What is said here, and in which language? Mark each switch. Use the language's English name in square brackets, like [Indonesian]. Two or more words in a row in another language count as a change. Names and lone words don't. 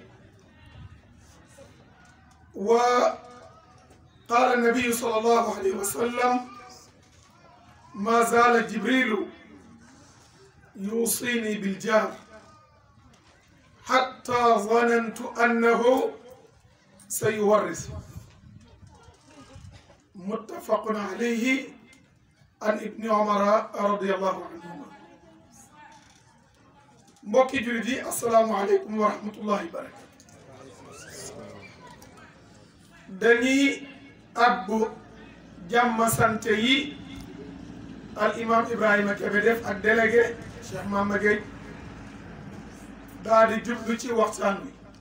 [Arabic] وقال النبي صلى الله عليه وسلم: ما زال جبريل يوصيني بالجار حتى ظننت أنه سيورث. متفق عليه عن ابن عمر رضي الله عنهما. [Wolof] mbokki jullit yi [Arabic] السلام عليكم ورحمة الله وبركاته. [Wolof] dañuy abbu jàmm sante yi al imam Ibrahima Kebe def ak délégué Cheikh Mama Gueye daal di jublu ci waxtaan wi